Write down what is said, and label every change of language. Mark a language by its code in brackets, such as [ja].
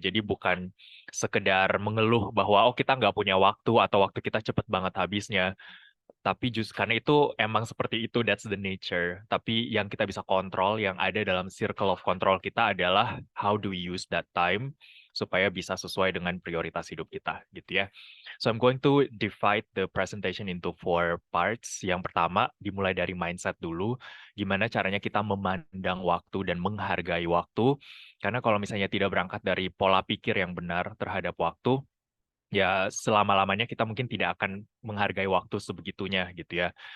[id] Jadi bukan sekedar mengeluh bahwa oh kita nggak punya waktu atau waktu kita cepet banget habisnya. Tapi justru karena itu emang seperti itu, [en] that's the nature. [id] Tapi yang kita bisa kontrol, yang ada dalam circle of control kita adalah [en] how do we use that time [id] supaya bisa sesuai dengan prioritas hidup kita, gitu ya. [en] So I'm going to divide the presentation into 4 parts. [id] Yang pertama, dimulai dari mindset dulu. Gimana caranya kita memandang waktu dan menghargai waktu. Karena kalau misalnya tidak berangkat dari pola pikir yang benar terhadap waktu, ya selama-lamanya kita mungkin tidak akan menghargai waktu sebegitunya gitu ya.